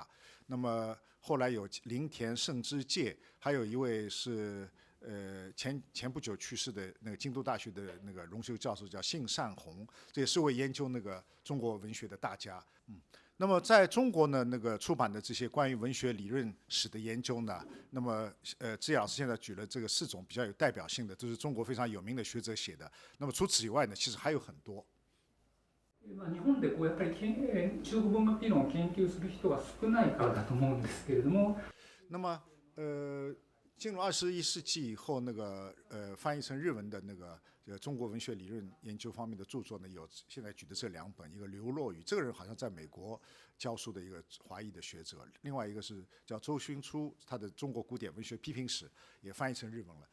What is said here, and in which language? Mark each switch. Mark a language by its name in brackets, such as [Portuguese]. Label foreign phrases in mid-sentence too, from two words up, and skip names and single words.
[Chinese] 那么后来有林田胜之介，还有一位是前不久去世的那个京都大学的那个荣休教授叫信善弘，这也是位研究那个中国文学的大家。那么在中国呢，那个出版的这些关于文学理论史的研究呢，那么志野老师现在举了这个4种比较有代表性的，都是中国非常有名的学者写的。那么除此以外呢，其实还有很多。 [Japanese] 日本でやっぱり中国文学理論を研究する人が少ないからだと思うんですけれども。 [Chinese] 那么进入21世纪以后，那个翻译成日文的那个中国文学理论研究方面的著作呢，有现在举的这2本，一个刘若愚，这个人好像在美国教书的一个华裔的学者，另外一个是叫周勋初，他的《中国古典文学批评史》也翻译成日文了。